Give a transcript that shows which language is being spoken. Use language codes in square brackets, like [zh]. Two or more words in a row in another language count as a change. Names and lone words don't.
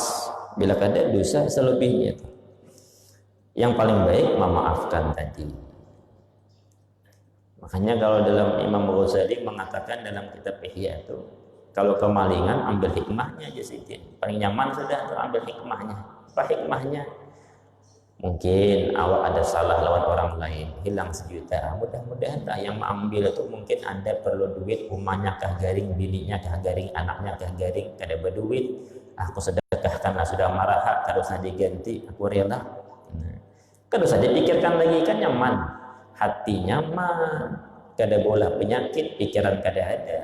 [id] Bila ada dosa selebihnya itu, yang paling baik memaafkan tadi. Makanya kalau dalam Imam Ghazali mengatakan dalam kitab Ihya itu, kalau kemalingan ambil hikmahnya aja sih, paling nyaman sudah ambil hikmahnya. Apa hikmahnya? Mungkin awak ada salah lawan orang lain, hilang 1 juta, mudah-mudahan lah yang mengambil itu mungkin anda perlu duit, rumahnya kah garing, bininya kah garing, anaknya kah garing, kada berduit, aku sedekahkanlah, sudah marah, harusnya diganti, aku rela. [bjn] Kada usah dipikirkan lagi, kan nyaman, hati nyaman, kada bola penyakit, pikiran kada ada.